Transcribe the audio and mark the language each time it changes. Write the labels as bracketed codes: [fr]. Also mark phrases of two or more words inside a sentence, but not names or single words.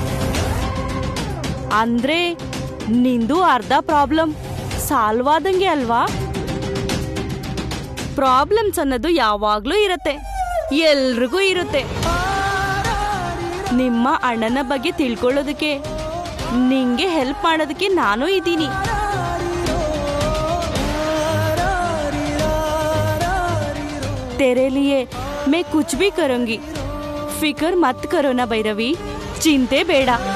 [kn] ಅಂದ್ರೆ ನಿಂದು ಅರ್ಧ ಪ್ರಾಬ್ಲಮ್ ಸಾಲ್ವ್ ಆದಂಗೆ ಅಲ್ವಾ? ಪ್ರಾಬ್ಲಮ್ಸ್ ಅನ್ನೋದು ಯಾವಾಗ್ಲೂ ಇರತ್ತೆ, ಎಲ್ರಿಗೂ ಇರುತ್ತೆ. ನಿಮ್ಮ ಅಣ್ಣನ ಬಗ್ಗೆ ತಿಳ್ಕೊಳ್ಳೋದಕ್ಕೆ ನಿಂಗೆ ಹೆಲ್ಪ್ ಮಾಡೋದಕ್ಕೆ ನಾನು ಇದ್ದೀನಿ. [hi] तेरे लिए मैं कुछ भी करूंगी, फिक्र मत करो ना भैरवी, [kn] ಚಿಂತೆ ಬೇಡ.